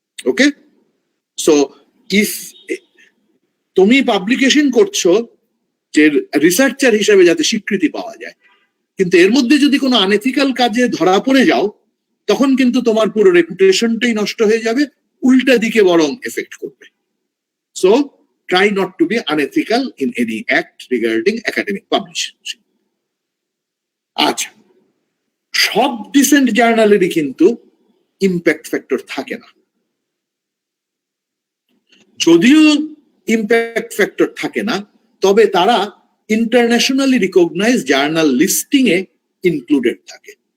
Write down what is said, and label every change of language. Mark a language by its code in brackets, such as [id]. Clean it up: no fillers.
[bn] Okay, so if তুমি publication করছো যে রিসার্চার হিসেবে যাতে স্বীকৃতি পাওয়া যায়, কিন্তু এর মধ্যে যদি কোনো আনএথিক্যাল কাজে ধরা পড়ে যাও, তখন কিন্তু তোমার পুরো রেপুটেশনটাই নষ্ট হয়ে যাবে, উল্টা দিকে বরং এফেক্ট করবে। [en] So try not to be unethical in any act regarding academic publishing. [bn] আচ্ছা, সব ডিসেন্ট জার্নালেরই কিন্তু ইম্প্যাক্ট ফ্যাক্টর থাকে না। যদিও ইম্প্যাক্ট ফ্যাক্টর থাকে না, তবে তারা ইন্টারন্যাশনালি রিকগনাইজড জার্নাল লিস্টিং এ ইনক্লুডেড থাকে।